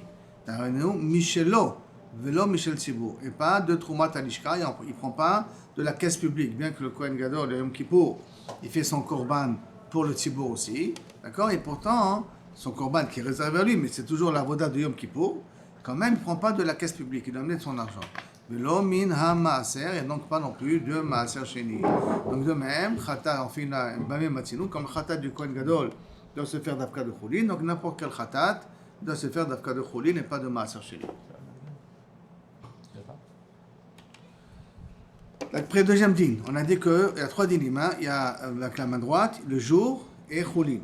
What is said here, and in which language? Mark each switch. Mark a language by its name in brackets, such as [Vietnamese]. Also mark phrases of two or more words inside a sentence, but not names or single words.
[Hebrew] משלו, ולא משל ציבור, [French] et pas de [Hebrew] תרומת הלשכה, [French] il ne prend pas de la caisse publique, bien que le [Hebrew] כהן גדול, [French] le Yom Kippour, il fait son korban pour le Tzibour aussi, d'accord? Et pourtant, son korban qui est réservé à lui, mais c'est toujours la voda de Yom Kippour, quand même, il ne prend pas de la caisse publique, il doit amener de son argent. [Hebrew] ולא מן המעשר, [French] et donc pas non plus de [Hebrew] מעשר שני. [French] Donc de même, Khatat, on fait une [Hebrew] במה מצינו, [French] comme le Khatat du [Hebrew] כהן גדול [French] doit se faire d'Avka de Choulin, donc n'importe quel Khatat doit se faire d'Avka de Choulin et pas de [Hebrew] מעשר שני. [French] Après le deuxième din, on a dit qu'il y a trois dinim, il y a avec la main droite, le jour et Choulin.